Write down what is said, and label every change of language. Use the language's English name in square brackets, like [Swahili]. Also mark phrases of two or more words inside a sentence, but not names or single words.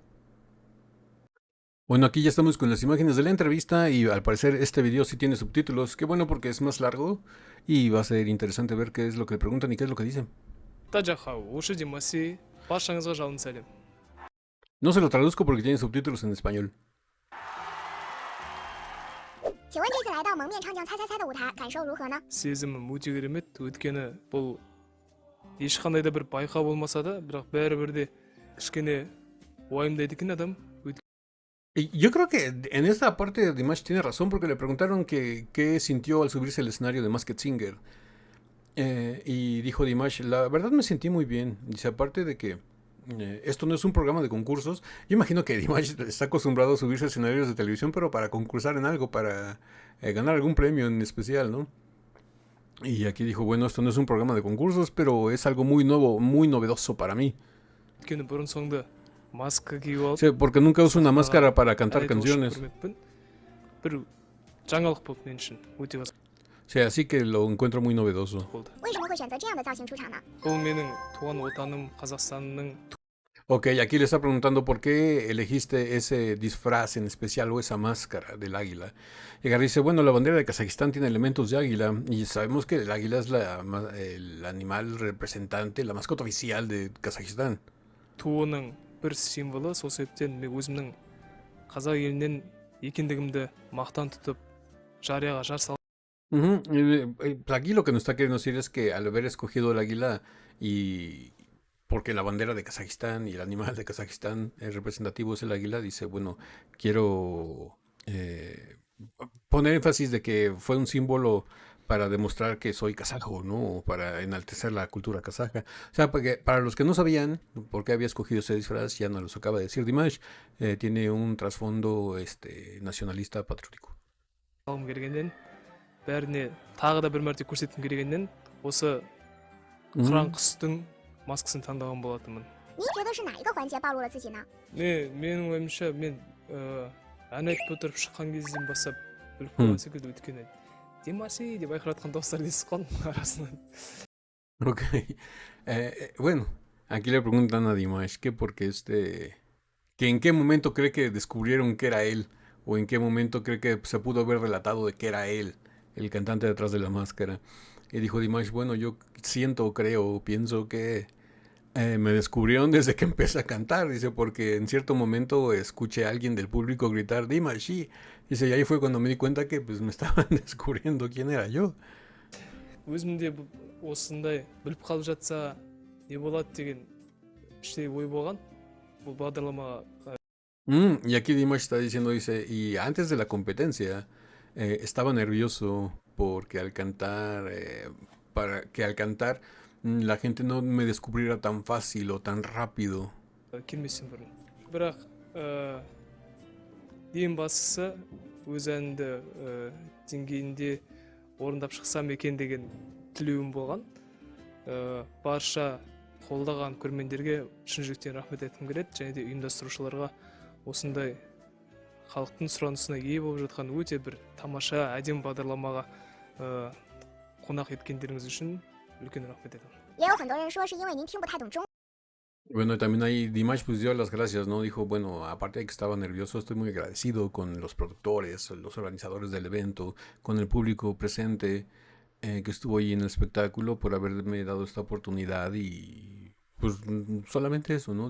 [Spanish] Bueno, aquí ya estamos con las imágenes de la entrevista y al parecer este video sí tiene subtítulos. Qué bueno porque es más largo y va a ser interesante ver qué es lo que le preguntan y qué es lo que dicen. No se lo traduzco porque tiene subtítulos en español. [Kazakh] сезімім өте керемет. Өйткені бұл ешқандай да бір байқау болмаса да, бірақ бәрібір де кішкене уайымдайды екен адам. [Spanish] Y yo creo que en esta parte Dimash tiene razón porque le preguntaron qué sintió al subirse al escenario de Masked Singer. Y dijo Dimash, la verdad me sentí muy bien. Dice, aparte de que esto no es un programa de concursos. Yo imagino que Dimash está acostumbrado a subirse a escenarios de televisión, pero para concursar en algo, para ganar algún premio en especial, ¿no? Y aquí dijo, bueno, esto no es un programa de concursos, pero es algo muy nuevo, muy novedoso para mí. [Kazakh] өйткені бұрын соңды маска киіп алып, [Spanish] Sí, porque nunca uso una máscara para cantar canciones. [Kazakh] бір жаңалық болып мен үшін өте [Spanish] Sí, así que lo encuentro muy novedoso. [Kazakh] болды. [Chinese] 为什么会选择这样的造型出场呢？ [Kazakh] бұл менің туған отаным қазақстанның [Spanish] Ok, aquí le está preguntando por qué elegiste ese disfraz en especial o esa máscara del águila. Y Gary dice, bueno, la bandera de Kazajistán tiene elementos de águila y sabemos que el águila es el animal representante, la mascota oficial de Kazajistán. [Kazakh] туының бір символы, сол себептен мен өзімнің қазақ елінен екендігімді мақтан тұтып жарияға жар салып [Spanish] Ujú, pues aquí lo que nos está queriendo decir es que al haber escogido el águila y porque la bandera de Kazajistán y el animal de Kazajistán representativo es el águila, dice, bueno, quiero poner énfasis de que fue un símbolo para demostrar que soy kazajo, ¿no? O para enaltecer la cultura kazaja. O sea, porque para los que no sabían por qué había escogido ese disfraz, ya nos los acaba de decir Dimash, tiene un trasfondo nacionalista patriótico. [Kazakh] алғым келгеннен бәріне тағы да бір мәрте көрсеткім келгеннен осы қыран құстың маскасын таңдаған болатынмын. [Chinese] 您觉得是哪一个环节暴露了自己呢？ [Kazakh] менің ойымша мен ән айтып отырып шыққан кезден бастап біліп қойған секілді өйткені Димаши деп айқайлатқан дауыстарды естіп қалдым арасынан. [Spanish] Ok. Bueno, aquí le preguntan a Dimash que porque que en qué momento cree que descubrieron que era él, o en qué momento cree que se pudo haber relatado de que era él, el cantante detrás de la máscara. Y dijo Dimash, bueno, yo siento, creo, pienso que me descubrieron desde que empecé a cantar, dice, porque en cierto momento escuché a alguien del público gritar Dimashi, dice, y ahí fue cuando me di cuenta que pues me estaban descubriendo quién era yo. [Kazakh] өзімде осындай біліп қалып жатса не болады деген іштей ой болған бұл бағдарламаға. [Spanish] Y aquí Dimash está diciendo, dice, y antes de la competencia estaba nervioso porque al cantar, al cantar la gente no me descubriera tan fácil o tan rápido. [Kazakh] келместен бұрын бірақ ең бастысы өз әнімді деңгейінде орындап шықсам екен деген тілеуім болған. Барша қолдаған көрермендерге шын жүректен рахмет айтқым келеді, және де ұйымдастырушыларға осындай халықтың сұранысына ие болып жатқан өте бір тамаша әдемі бағдарламаға қонақ еткендеріңіз үшін үлкен рахмет айтамын. [Chinese] 也有很多人说是因为您听不太懂中。 [Spanish] Bueno, y también ahí Dimash pues dio las gracias, ¿no? Dijo, bueno, aparte de que estaba nervioso, estoy muy agradecido con los productores, los organizadores del evento, con el público presente que estuvo ahí en el espectáculo por haberme dado esta oportunidad y pues solamente eso, ¿no?